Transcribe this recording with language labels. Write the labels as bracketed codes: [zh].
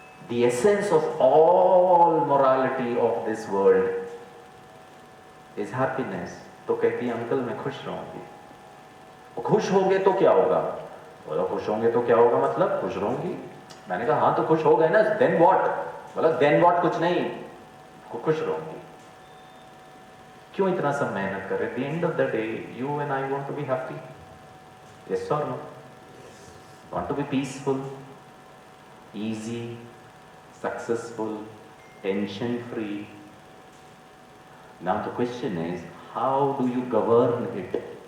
[en] The essence of all morality of this world is happiness. [hi] तो कहती है uncle मैं खुश रहूंगी. खुश होंगे तो क्या होगा? बोला खुश होंगे तो क्या होगा मतलब खुश रहूंगी. मैंने कहा हाँ तो खुश हो गए ना, [en] then what? [hi] बोला [en] then what [hi] कुछ नहीं, खुश रहूंगी. क्यों इतना सब मेहनत कर रहे? [en] At the end of the day, you and I want to be happy. Yes or no? Want to be peaceful, easy, successful, tension free. Now the question is, how do you govern it?